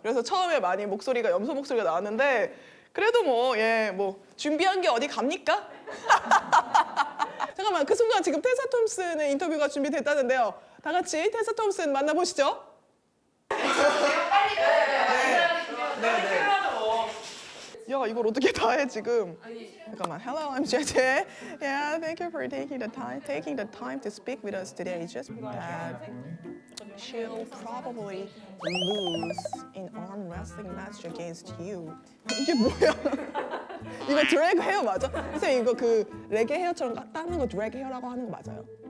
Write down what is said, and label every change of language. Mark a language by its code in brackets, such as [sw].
[ko] 그래서 처음에 많이 목소리가 염소 목소리가 나왔는데 그래도 뭐 준비한 게 어디 갑니까? 잠깐만 그 순간 지금 테사 톰슨의 인터뷰가 준비됐다는데요. 다 같이 테사 톰슨 만나보시죠. 야 이걸 어떻게 다 해 지금? 잠깐만. [en] Hello, I'm JJ. Yeah, thank you for taking the time to speak with us today. Just that she'll probably lose in arm wrestling match against you. [ko] 이게 뭐야? 이거 드래그 헤어 맞아? 선생님 이거 그 레게 헤어처럼 따는 거 드래그 헤어라고 하는 거 맞아요?